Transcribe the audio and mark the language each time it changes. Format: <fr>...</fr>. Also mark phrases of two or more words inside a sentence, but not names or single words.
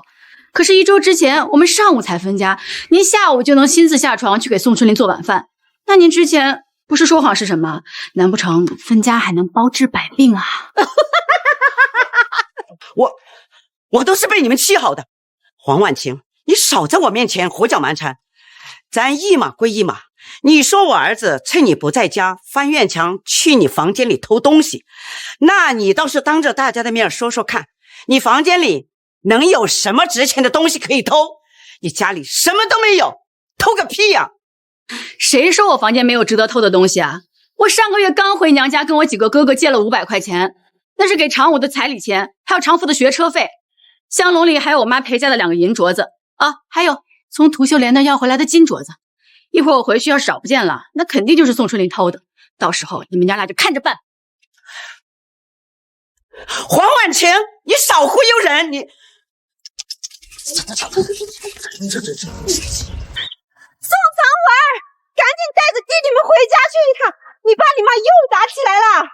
<zh>可是1周之前我們上午才分家，您下午就能親自下床去給宋春蓮做晚飯，那您之前不是說謊是什麼？難不成分家還能包治百病啊？我都是被你們氣好的。黃婉晴，你少在我面前胡攪蠻纏。咱一碼歸一碼，你說我兒子趁你不在家翻院牆去你房間裡偷東西，那你倒是當着大家的面說說看，你房間裡能有什麼值錢的東西可以偷？你家裡什麼都沒有，偷個屁呀！誰說我房間沒有值得偷的東西啊？我上個月剛回娘家跟我幾個哥哥借了500塊錢，那是給常武的彩禮錢，還有常福的學車費，香籠裡還有我媽陪嫁的2個銀鐲子啊，還有從涂秀蓮那要回來的金鐲子，一會兒我回去要是找不見了，那肯定就是宋春蓮偷的，到時候你們娘倆就看着辦。黃婉晴，你少忽悠人！你宋藏文，趕緊帶着弟弟們回家去一趟，你爸你媽又打起來了</zh>